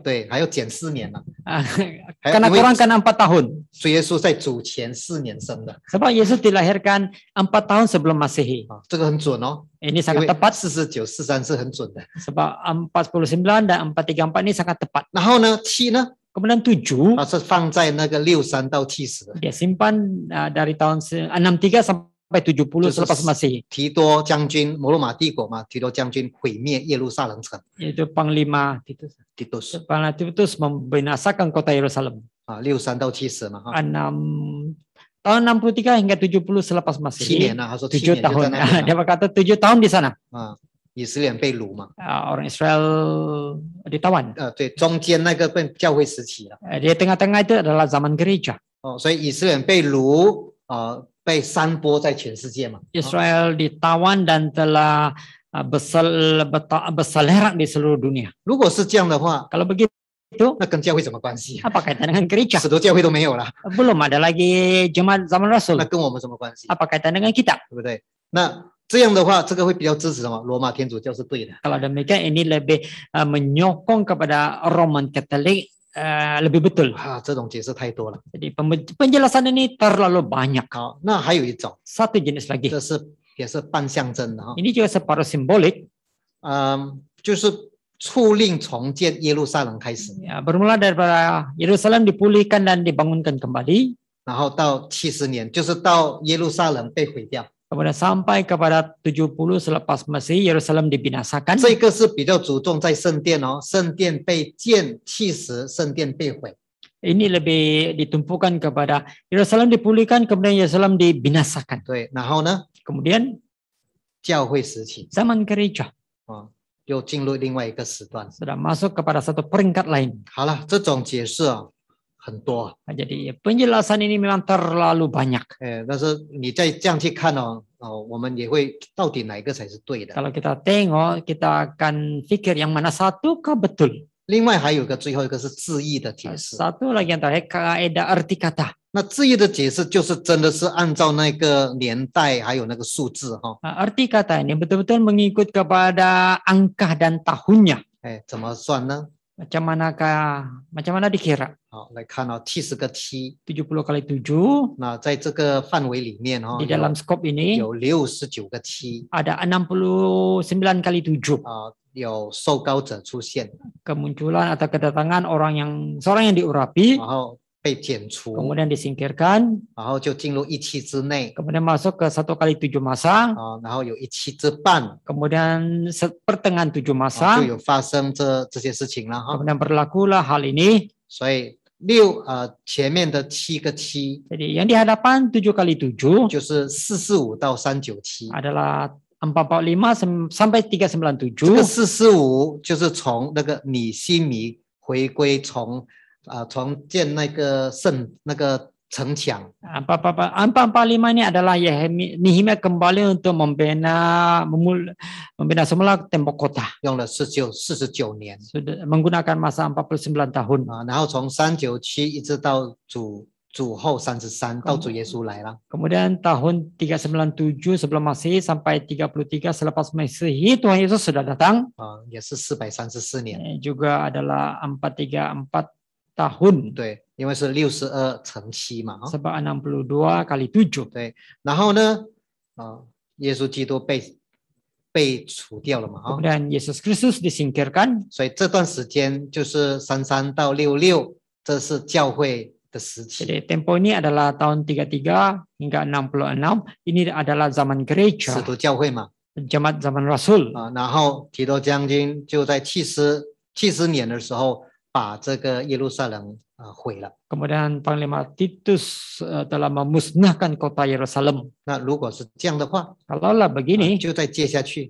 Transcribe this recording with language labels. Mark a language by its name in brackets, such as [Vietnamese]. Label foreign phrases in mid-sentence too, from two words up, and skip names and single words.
[Chinese] 对，还有减4年了。 [Malay] Karena kurangkan 4 tahun. [Chinese] 主耶稣在主前4年生的。 [Malay] Sebab Yesus dilahirkan 4 tahun sebelum Masehi. [Chinese] 这个很准哦。 [Malay] Ini sangat tepat. [Chinese] 49、43 是很准的。 [Malay] Sebab 49 dan 434 ini sangat tepat. [Chinese] 然后呢，7呢？ [Malay] Kemudian 7. [Chinese] 它是放在那个63到70。 [Malay] Dia simpan dari tahun 63 sampai 70 selepas Masehi. [Chinese] 提多将军，摩罗马帝国嘛，提多将军毁灭耶路撒冷城。 [Malay] Itu Panglima Titus。 Panglima Titus membinasakan kota Yerusalem. [Chinese] 63 到70嘛。 [Malay] Tahun 63 hingga 70 selepas Masehi. [Chinese] 7年了，他说 [Malay] 7 tahun. [Chinese] 7年。 [Malay] Dia berkata 7 tahun di sana. [Chinese] 以色列人被掳嘛， [Malay] orang Israel ditawan. [Chinese] 对，中间那个变教会时期了， [Malay] Di tengah-tengah itu adalah zaman gereja. [Chinese] 所以以色列人被掳，被散播在全世界嘛， [Malay] Israel ditawan dan telah berselerak di seluruh dunia. [Chinese] 如果是这样的话， [Malay] Kalau begitu, [Chinese] 那跟教会什么关系？ [Malay] apa kaitan dengan gereja? [Chinese] 使徒教会都没有了， [Malay] Belum ada lagi jemaat zaman [Chinese] 那 [Malay] Rasul. [Chinese] 跟我们什么关系？ [Malay] Apa kaitan dengan kita? [Chinese] 对不对？那这样的话，这个会比较支持什么？罗马天主教是对的。 [Malay] Kalau demikian ini lebih menyokong kepada Roman Katolik lebih betul. [Chinese] 这种解释太多了。 [Malay] Jadi penjelasan ini terlalu banyak. [Chinese] 好，那还有一种， [Malay] Satu jenis lagi. [Chinese] 这是也是半象征的哈， [Malay] Ini juga separuh simbolik. [Chinese] 就是促令重建耶路撒冷开始， [Malay] Ya, bermula daripada Yerusalem dipulihkan dan dibangunkan kembali. [Chinese] 然后到70年，就是到耶路撒冷被毁掉， [Malay] Kemudian sampai kepada 70 selepas Masehi Yerusalem dibinasakan. [Chinese] 这个是比较注重在圣殿哦，圣殿被建70，圣殿被毁。 [Malay] Ini lebih ditumpukan kepada Yerusalem dipulihkan, kemudian Yerusalem dibinasakan. [Chinese] 对，然后呢， [Malay] Kemudian [Chinese] 教会时期 [Malay] zaman gereja [Chinese] 又进入另外一个时段。 [Malay] sudah masuk kepada satu peringkat lain. [Chinese] 好了，这种解释很多， [Malay] Jadi penjelasan ini memang terlalu banyak. [Chinese] 但是你再这样去看我们也会到底哪一个才是对的。 [Malay] Kalau kita tengok, kita akan pikir yang mana satukah betul. [Chinese] 另外还有最后一个是字义的解释。 [Malay] Satu lagi yang terakhir kaidah arti kata. [Chinese] 那字义的解释就是真的是按照那个年代还有那个数字哈， [Malay] Arti kata ini betul-betul mengikut kepada angka dan tahunnya. [Chinese] 怎么算呢？ [Malay] Macam mana dikira? [Chinese] 好，来看70个7， [Malay] 70 kali 7. [Chinese] 那在这个范围里面 [Malay] Di dalam skop ini [Chinese] 有69个7 [Malay] ada 69 kali 7. [Chinese] 有受膏者出现， [Malay] Kemunculan atau kedatangan seorang yang diurapi, [Chinese] 然后被剪除， [Malay] kemudian disingkirkan, [Chinese] 然后就进入一期之内 [Malay] kemudian masuk ke 1 kali 7 masa, [Chinese] 然后有一期之半 [Malay] kemudian pertengahan 7 masa, [Chinese] 就有发生这些事情了哈， [Malay] kemudian berlakulah hal ini. [Chinese] 所以前面的7个7 [Malay] Jadi yang di hadapan 7 kali 7 [Chinese] 就是445到397。 [Malay] adalah 445 sampai 397. [Chinese] 这个445就是从那个尼希米回归，从建那个城墙。 [Malay] 445 ini adalah Nehemia kembali untuk membina semula tembok kota. [Chinese] 用了49年 [Malay] Sudah menggunakan masa 49 tahun. [Chinese] 然后从397一直到主后33，到主耶稣来了。 [Malay] Kemudian tahun 397 sebelum Masehi sampai 33 selepas Masehi Tuhan Yesus sudah datang. [Chinese] 也是434年。 [Malay] Juga adalah 434 tahun. [Chinese] 对，因为是62乘7嘛。 [Malay] Sebab 62 kali 7. [Chinese] 对，然后呢，耶稣基督被除掉了嘛。 [Malay] Kemudian Yesus Kristus disingkirkan. [Chinese] 所以这段时间就是33到66，这是教会的时期。 [Malay] Jadi tempo ini adalah tahun 33 hingga 66. Ini adalah zaman [Chinese] 使 [Malay] gereja, [Chinese] 徒教会嘛。 [Malay] jemaat zaman Rasul. [Chinese] 然后提多将军就在70年的时候把这个耶路撒冷毁了。 [Malay] Kemudian Panglima Titus telah memusnahkan kota Yerusalem. [Chinese] 那如果是这样的话， [Malay] Kalaulah begini, [Chinese] 就再接下去，